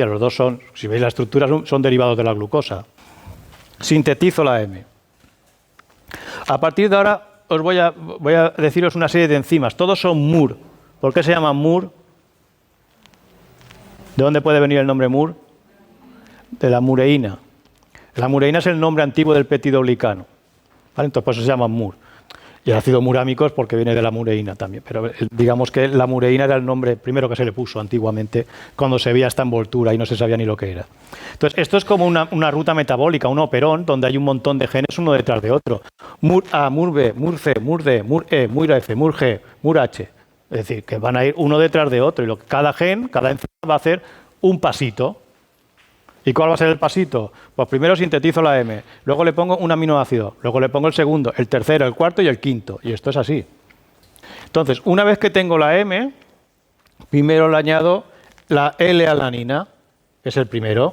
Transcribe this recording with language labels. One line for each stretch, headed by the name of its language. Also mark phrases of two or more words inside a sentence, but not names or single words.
Spanish: Los dos son, si veis la estructura, son derivados de la glucosa. Sintetizo la M. A partir de ahora os voy a deciros una serie de enzimas. Todos son MUR. ¿Por qué se llaman MUR? ¿De dónde puede venir el nombre MUR? De la mureína. La mureína es el nombre antiguo del peptidoglicano. ¿Vale? Entonces por eso se llaman MUR. Y el ácido murámico es porque viene de la mureína también. Pero digamos que la mureína era el nombre primero que se le puso antiguamente cuando se veía esta envoltura y no se sabía ni lo que era. Entonces esto es como una ruta metabólica, un operón, donde hay un montón de genes uno detrás de otro. MUR-A, MUR-B, MUR-C, MUR-D, MUR-E, MUR-F, MUR-G, MUR-H. Es decir, que van a ir uno detrás de otro. Y cada gen, cada enzima va a hacer un pasito. ¿Y cuál va a ser el pasito? Pues primero sintetizo la M, luego le pongo un aminoácido, luego le pongo el segundo, el tercero, el cuarto y el quinto. Y esto es así. Entonces, una vez que tengo la M, primero le añado la L-alanina, que es el primero.